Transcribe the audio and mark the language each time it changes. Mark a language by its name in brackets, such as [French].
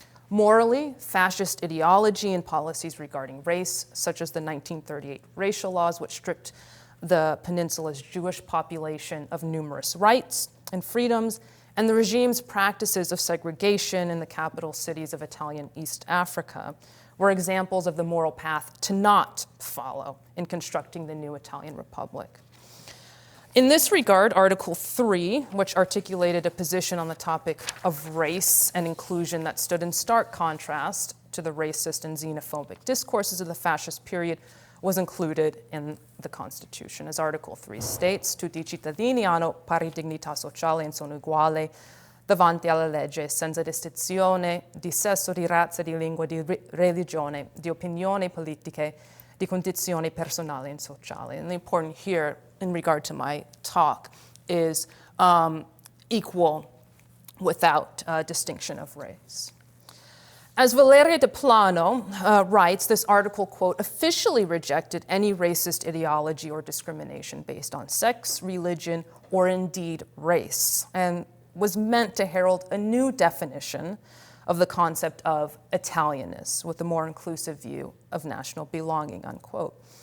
[English] Morally, fascist ideology and policies regarding race, such as the 1938 racial laws, which stripped the peninsula's Jewish population of numerous rights and freedoms, and the regime's practices of segregation in the capital cities of Italian East Africa, were examples of the moral path to not follow in constructing the new Italian Republic. In this regard, Article 3, which articulated a position on the topic of race and inclusion that stood in stark contrast to the racist and xenophobic discourses of the fascist period, was included in the Constitution. [Italian] As Article 3 states, tutti I cittadini hanno pari dignità sociale e sono uguali davanti alla legge, senza distinzione di sesso, di razza, di lingua, di religione, di opinioni politiche, di condizioni personali and sociali. [English] And the important here, in regard to my talk, is equal without distinction of race. As Valeria de Plano writes, this article, quote, officially rejected any racist ideology or discrimination based on sex, religion, or indeed race, and was meant to herald a new definition of the concept of Italianness with a more inclusive view of national belonging, unquote.